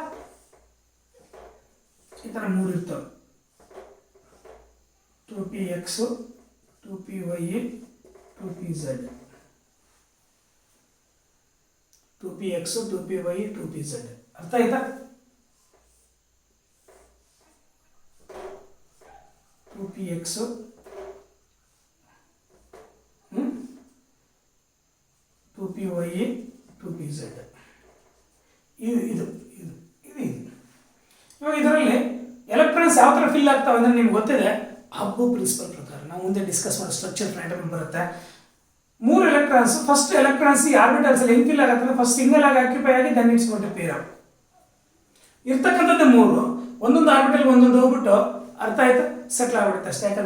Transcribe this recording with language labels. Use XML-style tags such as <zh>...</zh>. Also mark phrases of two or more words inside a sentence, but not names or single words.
<kn>ಈ ತರ 3 ಇರ್ತಾವ. 2px, 2py, 2pz. 2px, 2py, 2pz. ಅರ್ಥ ಆಯ್ತಾ? 2px, 2py, 2pz. ಇದು ಇವಾಗ ಇದರಲ್ಲಿ ಎಲೆಕ್ಟ್ರಾನ್ಸ್ ಯಾವ ತರ ಫಿಲ್ ಆಗ್ತಾವೆ ಅಂದ್ರೆ ನಿಮ್ಗೆ ಗೊತ್ತಿದೆ.</kn> <en>Habbu principle</en> <kn>ಪ್ರಕಾರ ನಾವು ಮುಂದೆ ಡಿಸ್ಕಸ್ ಮಾಡೋ</kn> <en>structure platum</en> <kn>ಬರುತ್ತೆ. 3</kn> <en>electrons, first electrons</en> <kn>ಈ ಆರ್ಬಿಟಲ್ಸ್ ಅಲ್ಲಿ ಹೆಂಗ್ ಫಿಲ್ ಆಗುತ್ತೆ?</kn> <en>first single</en> <kn>ಆಗಿ ಆಕ್ಯುಪೈ ಆಗಿ</kn> <en>then it's going to pair up.</en> <kn>ಇರ್ತಕ್ಕಂಥದ್ದು 3, ಒಂದೊಂದು ಆರ್ಬಿಟಲ್ ಒಂದೊಂದು ಹೋಗ್ಬಿಟ್ಟು ಅರ್ಥ ಆಯ್ತಾ ಸೆಟ್ಲ್ ಆಗ್ಬಿಡುತ್ತೆ ಅಷ್ಟೇ.</kn>